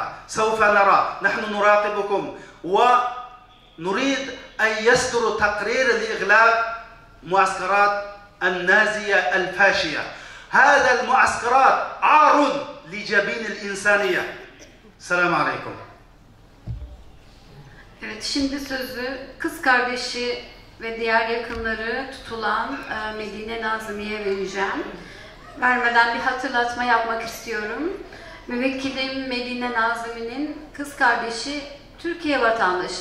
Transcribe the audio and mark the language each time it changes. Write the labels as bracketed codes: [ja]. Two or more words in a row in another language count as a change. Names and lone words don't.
[ar] سوف نرى، نحن نراقبكم، ونريد أن يصدر تقرير لإغلاق معسكرات النازية الفاشية. هذا المعسكرات عار لجبين الإنسانية. السلام عليكم. [tr] Evet, şimdi sözü kız kardeşi ve diğer yakınları tutulan Medine Nazmi'ye vereceğim. Vermeden bir hatırlatma yapmak istiyorum. Müvekkilim Medine Nazmi'nin kız kardeşi Türkiye vatandaşı.